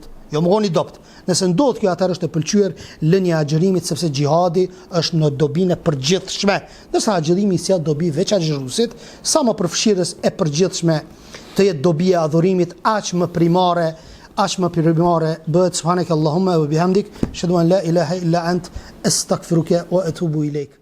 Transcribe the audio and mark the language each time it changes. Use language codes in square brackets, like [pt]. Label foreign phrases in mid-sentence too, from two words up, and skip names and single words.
[sq] Jo më goni dopt. Nëse ndodh kjo, atëherë është e pëlqyer lënia e agjerimit, sepse xhihadi është në dobinë e përgjithshme. Ndërsa agjerimi sjell dobi veç agjeruesit, sa më përfshirës e përgjithshme të jetë dobia e adhurimit, aq më primare bëhet. [ar] سبحانك اللهم وبحمدك أشهد أن لا إله إلا أنت أستغفرك وأتوب إليك.